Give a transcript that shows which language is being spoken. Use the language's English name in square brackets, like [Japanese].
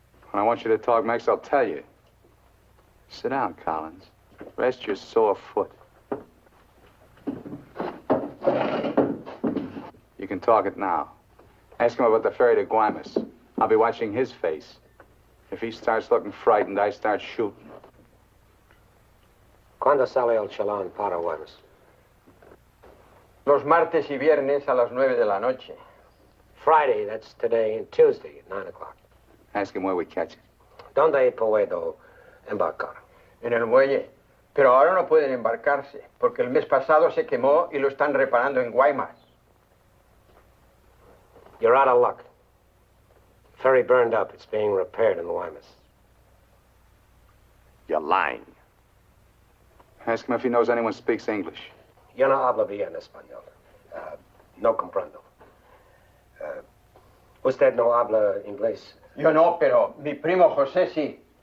[English] When I want you to talk next, I'll tell you. Sit down, Collins. Rest your sore foot. You can talk it now. Ask him about the ferry to Guaymas. I'll be watching his face. If he starts looking frightened, I start shooting. [Spanish] ¿Cuándo sale el chalán para Guaymas? Los martes y viernes a las 9 de la noche. [English] Friday, that's today, and Tuesday at 9 o'clock. Ask him where we catch it. [Spanish] ¿Dónde puedo embarcar? En el muelle. Pero ahora no pueden embarcarse, porque el mes pasado se quemó y lo están reparando en Guaymas. [English] You're out of luck. Ferry burned up. It's being repaired in Guaymas. You're lying. Ask him if he knows anyone speaks English. [Spanish] Yo no hablo bien español. No comprendo. Usted no habla inglés. Yo no, pero mi primo José sí.